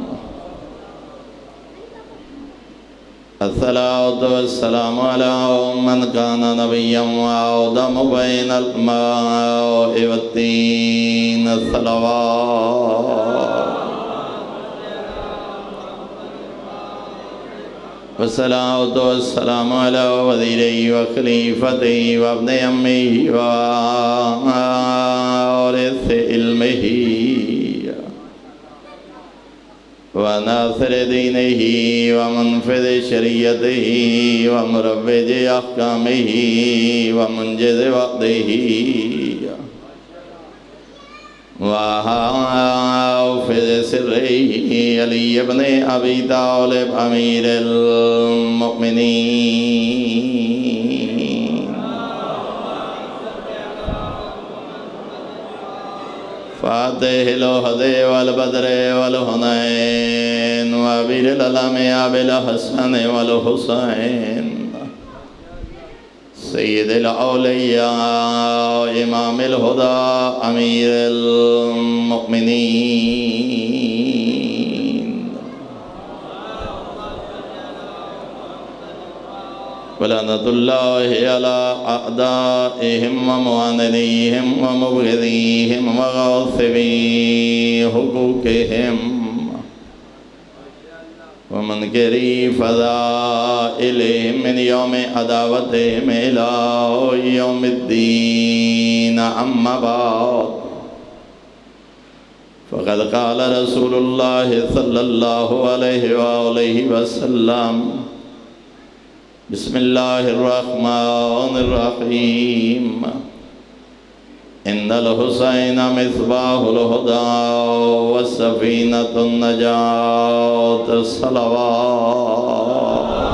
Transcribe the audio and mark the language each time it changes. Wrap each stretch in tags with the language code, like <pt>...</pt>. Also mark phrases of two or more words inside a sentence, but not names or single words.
<ar>الصلاة والسلام علی من کان نبیا وآدم بین الماء والتین. الصلوات والصلاة والسلام علی وزیرہ وخلیفتہ وابن امی ووارث علمہ وناصر دینہ ومنفذ شریعتہ ومروج احکامہ ومنجز وعدہ وحافظ سرہ علی ابن ابی طالب امیر المؤمنین. فاتح الوحد والبدر والحنین وابیر العلم ابی الحسن والحسین. سید الاولیاء امام الہدا امیر المؤمنین. ولعنت اللہ علی اعدائهم ومعاندیهم ومبغضیهم وغاصبی حقوقهم ومنکری فضائلہم من یوم عداوتہم الی یوم الدین اما بعد فقد قال رسول اللہ صلی اللہ علیہ وآلہ وسلم بسم اللہ الرحمن الرحیم ان الحسین مصباح الہدی والسفینۃ النجاۃ صلوات.</ar>